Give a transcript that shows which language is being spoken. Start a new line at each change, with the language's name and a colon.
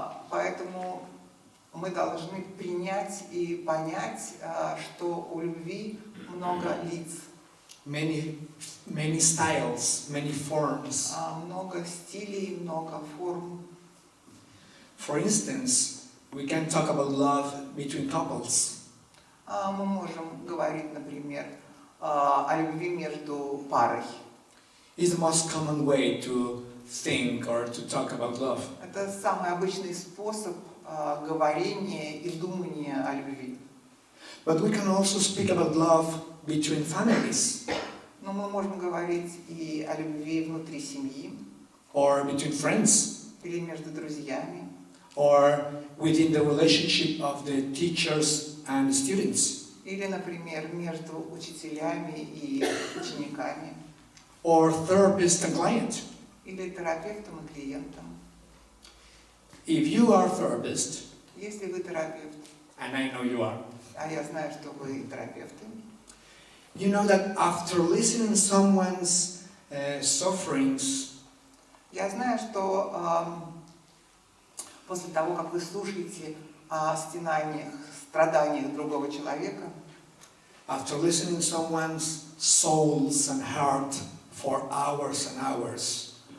Russian: Поэтому мы должны принять и понять, что у любви много лиц.
English: Many styles, many forms.
Russian: Много стилей, много форм.
English: For instance, we can talk about love between couples.
Russian: Мы можем говорить, например, о любви между парой.
English: It's the most common way to think or to talk about love.
Russian: Это самый обычный способ говорения и думания о любви.
English: But we can also speak about love between families.
Russian: Но мы можем говорить и о любви внутри семьи.
English: Or between friends.
Russian: Или между друзьями.
English: Or within the relationship of the teachers and students.
Russian: Или, например, между учителями и учениками.
English: Or therapist and client.
Russian: Или терапевтом и клиентом.
English: If you are a therapist,
Russian: если вы терапевт,
English: and I know you are,
Russian: а я знаю, что вы терапевты,
English: you know that after listening to someone's sufferings,
Russian: я знаю, что после того, как вы слушаете о стенаниях, страданиях другого человека,
English: after listening to someone's souls and heart for hours and hours,